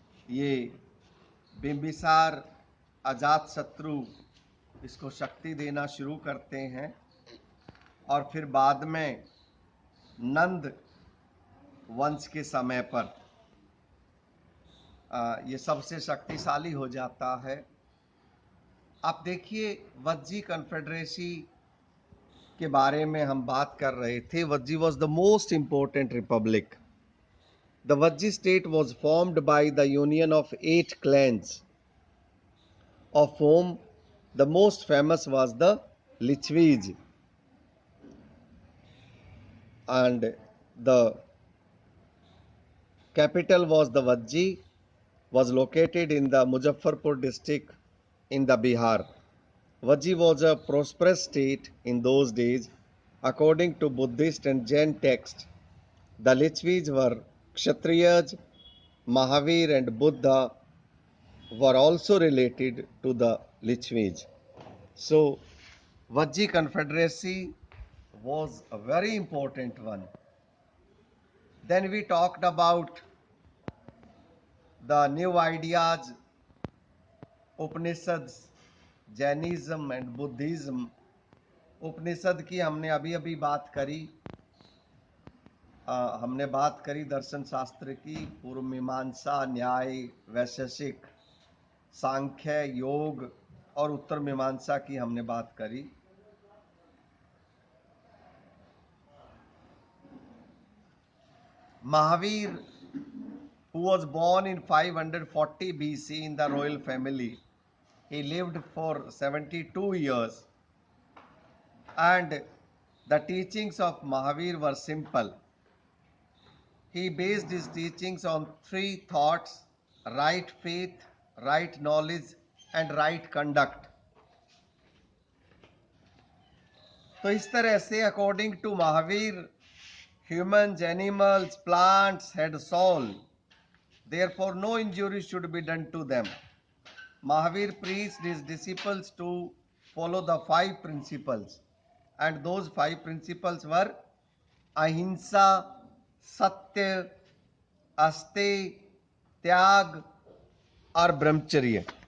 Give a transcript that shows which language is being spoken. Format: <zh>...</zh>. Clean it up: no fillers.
<hi>ये बिंबिसार, अजातशत्रु इसको शक्ति देना शुरू करते हैं, और फिर बाद में नंद वंश के समय पर ये सबसे शक्तिशाली हो जाता है। आप देखिए, वज्जी कन्फेडरेसी के बारे में हम बात कर रहे थे।</hi> <en>Vajji was the most important republic. The Vajji state was formed by the union of 8 clans, of whom the most famous was the Lichvis, and the capital was the Vajji, was located in the Muzaffarpur district in the Bihar. Vajji was a prosperous state in those days. According to Buddhist and Jain texts, the Lichvis were Kshatriyas. Mahavir and Buddha were also related to the Lichvis. So, Vajji Confederacy was a very important one. Then we talked about the new ideas, Upanishads, Jainism and Buddhism.</en> <hi>उपनिषद की हमने अभी अभी बात करी। हमने बात करी दर्शन शास्त्र की, पूर्व मीमांसा, न्याय, वैशेषिक, सांख्य, योग और उत्तर मीमांसा की हमने बात करी।</hi> <en>Mahavir, who was born in 540 BC in the royal family, he lived for 72 years, and the teachings of Mahavir were simple. He based his teachings on 3 thoughts: right faith, right knowledge and right conduct.</en> <hi>तो इस तरह से</hi> <en>According to Mahavir, humans, animals, plants had soul. Therefore, no injury should be done to them. Mahavir preached his disciples to follow the 5 principles, and those 5 principles were ahimsa, satya, aste,</en> <hi>त्याग और ब्रह्मचर्य.</hi>